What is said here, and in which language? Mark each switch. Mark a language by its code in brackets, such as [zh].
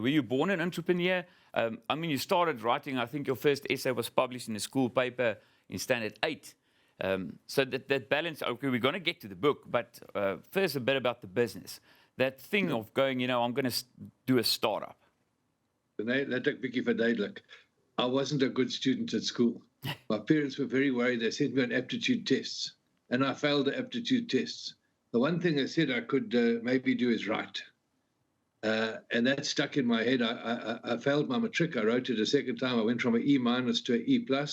[en] Were you born an entrepreneur? I mean, you started writing, I think your first essay was published in a school paper in Standard 8. So that balance, okay, we're going to get to the book, but first a bit about the business. That thing of going, I'm going to do a startup. [af] Let ek bietjie verduidelik. [en] I wasn't a good student at school. My parents were very worried. They sent me on aptitude tests, and I failed the aptitude tests. The one thing they said I could maybe do is write. And that stuck in my head. I failed my matric. I wrote it a second time. I went from an E- to an E+.